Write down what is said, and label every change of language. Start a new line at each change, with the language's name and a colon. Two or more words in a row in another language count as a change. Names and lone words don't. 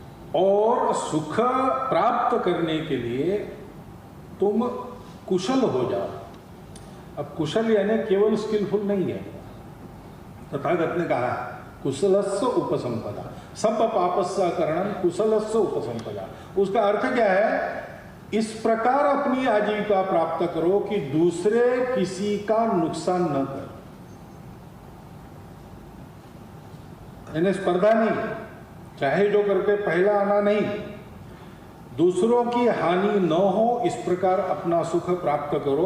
Hindi: और सुख प्राप्त करने के लिए तुम कुशल हो जाओ। अब कुशल यानी केवल स्किलफुल नहीं है। तथागत ने कहा
Pali: कुशलस्य उपसंपदा, सब पापस्य करणम कुशलस्य उपसंपदा।
Hindi: उसका अर्थ क्या है? इस प्रकार अपनी आजीविका प्राप्त करो कि दूसरे किसी का नुकसान न कर। यानी स्पर्धा नहीं, चाहे जो करके पहला आना नहीं, दूसरों की हानि न हो इस प्रकार अपना सुख प्राप्त करो।